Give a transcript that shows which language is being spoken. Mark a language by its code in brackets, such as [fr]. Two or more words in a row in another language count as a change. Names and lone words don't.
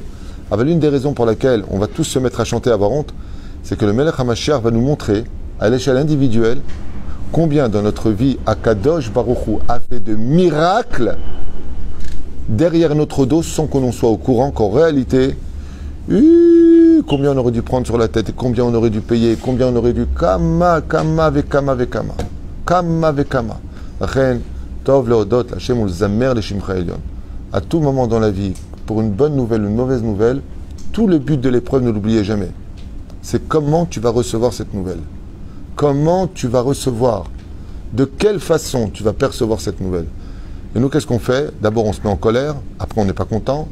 [fr] Alors, l'une des raisons pour laquelle on va tous se mettre à chanter, à avoir honte, c'est que le [he] מלך המשיח [fr] va nous montrer, à l'échelle individuelle, combien dans notre vie, [he] הקדוש ברוך הוא [fr] a fait de miracles derrière notre dos sans qu'on en soit au courant qu'en réalité, combien on aurait dû prendre sur la tête et combien on aurait dû payer, combien on aurait dû [he] כמה וכמה. טוב להודות השם ולזמר לשמך עליון. [fr] À tout moment dans la vie, pour une bonne nouvelle ou une mauvaise nouvelle, tout le but de l'épreuve, ne l'oubliez jamais. C'est comment tu vas recevoir cette nouvelle. Comment tu vas recevoir. De quelle façon tu vas percevoir cette nouvelle. Et nous, qu'est-ce qu'on fait? D'abord, on se met en colère. Après, on n'est pas content.